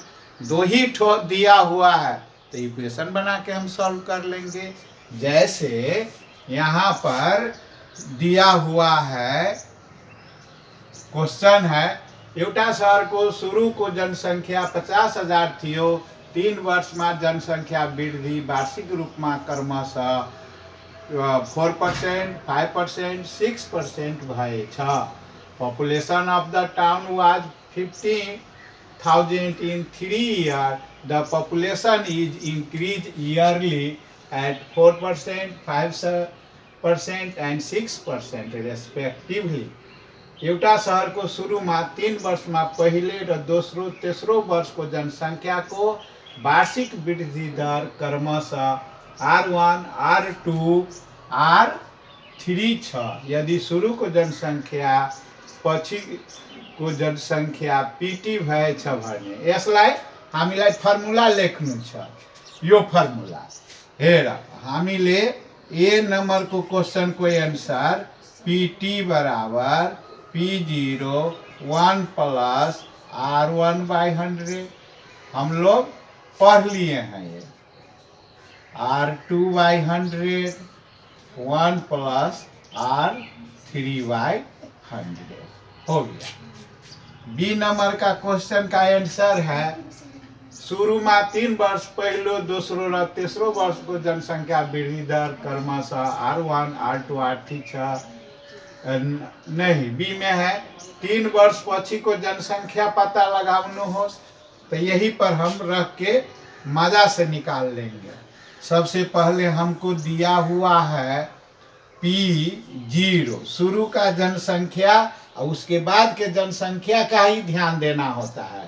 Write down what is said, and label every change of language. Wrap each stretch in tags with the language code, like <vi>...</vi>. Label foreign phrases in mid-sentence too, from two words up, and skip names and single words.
<hi>2 ही ठो दिया हुआ है तो इक्वेशन बना के हम सॉल्व कर लेंगे। जैसे यहाँ पर दिया हुआ है क्वेश्चन है,</hi> <ne>एउटा शहर को शुरू को जनसंख्या 50,000 थियो।</ne> <hi>3 वर्ष में जनसंख्या वृद्धि वार्षिक रूप में क्रमशः 4%, 5%, 6%</hi> <ne>भए छ।</ne> <en>population of the town was 15,000 in 3 years. The population is increased yearly at 4%, 5% and 6% respectively.</en> <ne>एउटा शहर को शुरू में 3 वर्ष में पहले र दोस्रो तेस्रो वर्ष को जनसंख्या को वार्षिक वृद्धि दर क्रमशः R1, R2, R3 छ। यदि शुरू को जनसंख्या पछि को जनसंख्या PT भए छ भने यसलाई हामीलाई फर्मुला लेख्नु छ। यो फर्मुला हेर, हामीले ए नंबर को क्वेश्चन को आंसर PT बराबर P0 1 + R1/100</ne> <hi>हम लोग पढ़ लिए हैं। ये R2/100 1 + R3/100 हो गया। बी नंबर का क्वेश्चन का आंसर है,</hi> <ne>शुरू में 3 वर्ष पहले दोस्रो र तेस्रो वर्ष को जनसंख्या वृद्धि दर क्रमशः R1, R2, R3 छ।</ne> <hi>नहीं, बी में है</hi> <ne>3 वर्ष पछि को जनसंख्या पता लगाउनु हो,</ne> <hi>तो यही पर हम रख के मजा से निकाल लेंगे। सबसे पहले हमको दिया हुआ है P0 शुरू का जनसंख्या और उसके बाद के जनसंख्या का ही ध्यान देना होता है।</hi>